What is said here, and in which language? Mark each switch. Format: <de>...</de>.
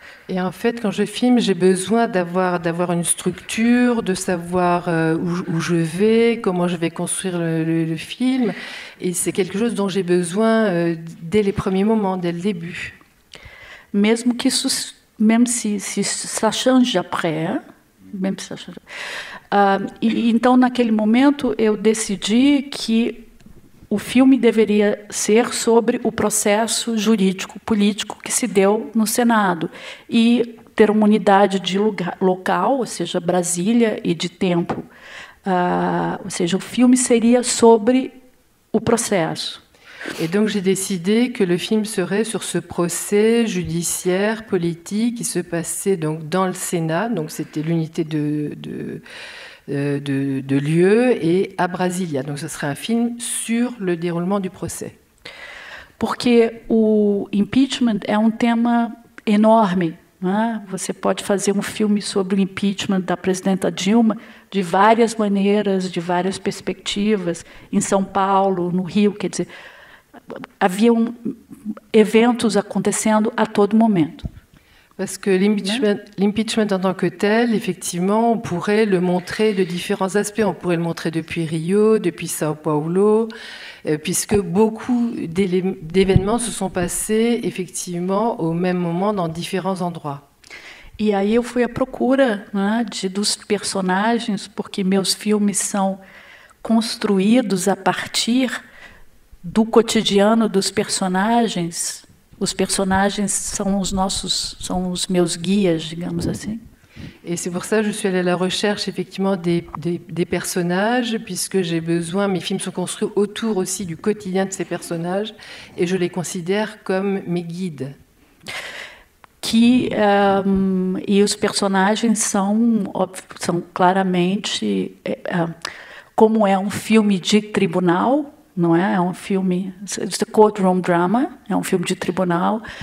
<fr>Et en fait, quand je filme, j'ai besoin d'avoir une structure, de savoir où je vais, comment je vais construire le film. Et c'est quelque chose dont j'ai besoin dès les premiers moments, dès le début. Même si ça change après, hein? Même si ça change.</fr> <pt>Então, naquele momento, eu decidi que o filme deveria ser sobre o processo jurídico-político que se deu no Senado e ter uma unidade de local, ou seja, Brasília, e de tempo. Ou seja, o filme seria sobre o processo.</pt> <fr>Et donc j'ai décidé que le film serait sur ce procès judiciaire, politique qui se passait donc dans le Sénat, donc c'était l'unité de lieu, et à Brasilia. Donc ce serait un film sur le déroulement du procès.</fr> <pt>Porque o impeachment é tema enorme, né? Você pode fazer um filme sobre o impeachment da presidenta Dilma de várias maneiras, de várias perspectivas, em São Paulo, no Rio, quer dizer, haviam eventos acontecendo a todo momento.</pt> <fr>Parce que l'impeachment en tant que tel, effectivement, on pourrait le montrer de différents aspects. On pourrait le montrer depuis Rio, depuis Sao Paulo, puisque beaucoup d'événements se sont passés, effectivement, au même moment dans différents endroits.</fr> <pt>E aí eu fui à procura, né, dos personagens, porque meus filmes são construídos a partir do cotidiano dos personagens, Os personagens são os meus guias, digamos assim.</pt> <fr>Et c'est pour ça que je suis allée à la recherche effectivement des personnages, puisque j'ai besoin, mes films sont construits autour aussi du quotidien de ces personnages, et je les considère comme mes guides.</fr> <pt>E os personagens são claramente, como é filme de tribunal, não é? É filme,</pt> <en>it's a courtroom drama,</en> <pt>é filme de tribunal.</pt>